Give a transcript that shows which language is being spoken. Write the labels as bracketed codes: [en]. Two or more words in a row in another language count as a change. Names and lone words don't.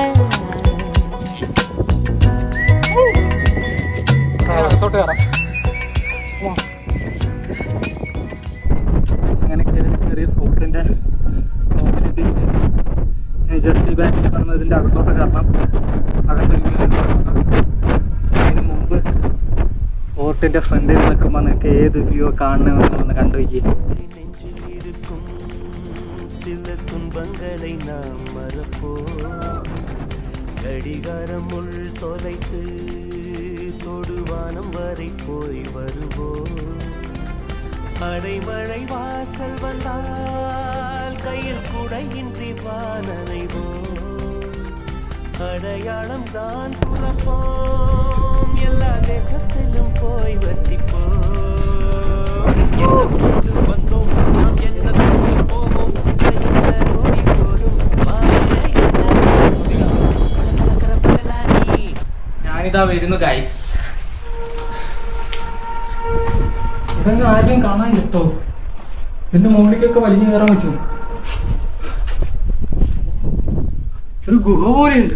[ml] അങ്ങനെ കയറിയ ഫോർട്ടിന്റെ ജെർസി ബാങ്കിൽ പറഞ്ഞതിന്റെ അകത്തോട്ട് കയറണം. അതിന് മുമ്പ് ഫോർട്ടിന്റെ ഫ്രണ്ടിൽ നിൽക്കുമ്പോൾ നിങ്ങൾക്ക് ഏത് വ്യൂ കാണണമെന്ന് കണ്ടുപോയി. [ta] சில துன்பங்களை நாம் மறப்போம். கடிகாரம் உள் தொலைத்து தொடுவானம் வரை போய் வருவோம். அடைமழை வாசல் வந்தால் கையில் குடையின்றி வானனைவோம். அடையாளம் தான் துறப்போம். எல்லா தேசத்திலும் போய் வசிப்போம். வந்தோம் நாம் என்ன போவோம். [ml] ഞാനിതാ വരുന്നു ഗൈസ്. ഇതൊന്നും ആരെയും കാണാൻ കിട്ടോ? ഇതിന്റെ മുകളിലേക്കൊക്കെ വലിഞ്ഞു കയറാൻ പറ്റുമോ? ഒരു ഗുഹ പോലെയുണ്ട്.